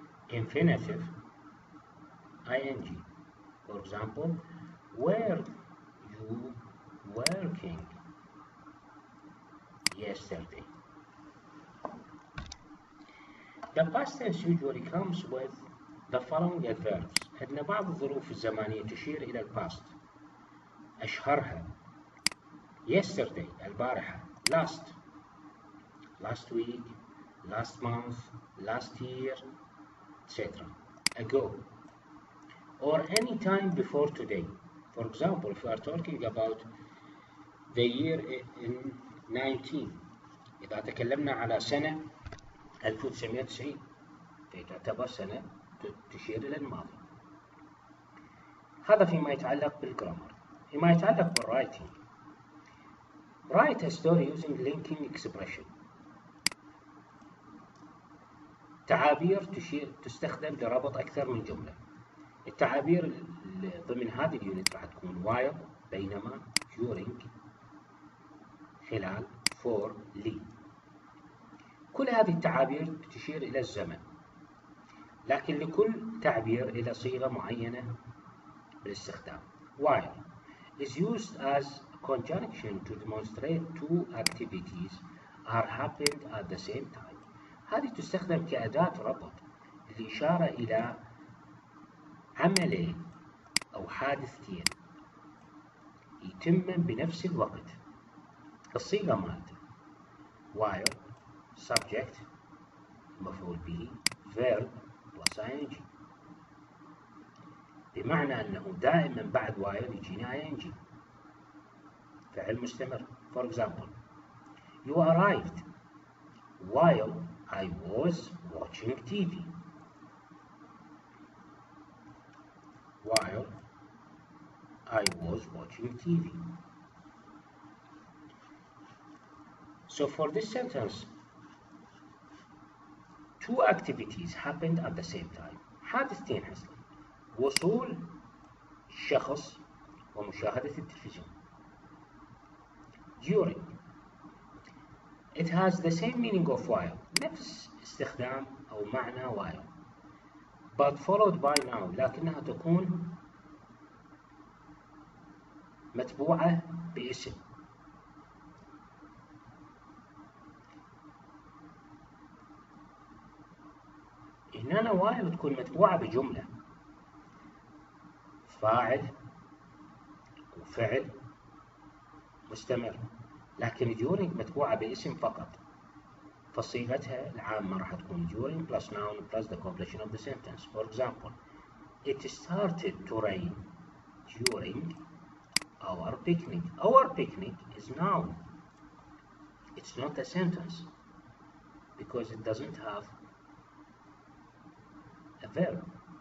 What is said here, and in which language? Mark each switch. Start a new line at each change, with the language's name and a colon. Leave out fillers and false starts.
English: Infinitive, ing. For example, were you working yesterday? The past tense usually comes with the following adverbs.
Arabic: عندنا بعض الظروف الزمانية تشير إلى الباست. أشهرها
English: yesterday
Arabic: البارحة،
English: last week, last month, last year, etc. ago, or any time before today. For example, if we are talking about the year in 19,
Arabic: إذا تكلمنا على سنة 1990 تعتبر سنة تشير إلى الماضي. هذا فيما يتعلق بالجرامر. فيما يتعلق بالرايتنج.
English: Write a story using linking expression.
Arabic: تعابير تستخدم لربط أكثر من جملة. التعابير ضمن هذه اليونت راح تكون while بينما، during خلال، for لي. كل هذه التعابير تشير إلى الزمن، لكن لكل تعبير إلى صيغة معينة بالاستخدام.
English: While is used as a conjunction to demonstrate two activities are happened at the same time.
Arabic: هذه تستخدم كأداة ربط للإشارة إلى عملين أو حادثتين يتمن بنفس الوقت. الصيغة مالته while subject مفعول به verb plus ing، بمعنى أنه دائما بعد while يجينا ing فعل مستمر.
English: For example, you arrived while I was watching TV. While I was watching TV. So for this sentence, two activities happened at the same time.
Arabic: حادثتين حصلوا. وصول الشخص ومشاهدة التلفزيون.
English: During. It has the same meaning of while.
Arabic: نفس استخدام أو معنى while.
English: But followed by now.
Arabic: لكنها تكون متبوعة باسم. هنا while تكون متبوعة بجملة. فاعل وفعل مستمر. لكن during متبوعة باسم فقط. فصيغتها العامة راح تكون
English: during plus noun plus the completion of the sentence. For example, it started to rain during our picnic. Our picnic is noun. It's not a sentence because it doesn't have a verb.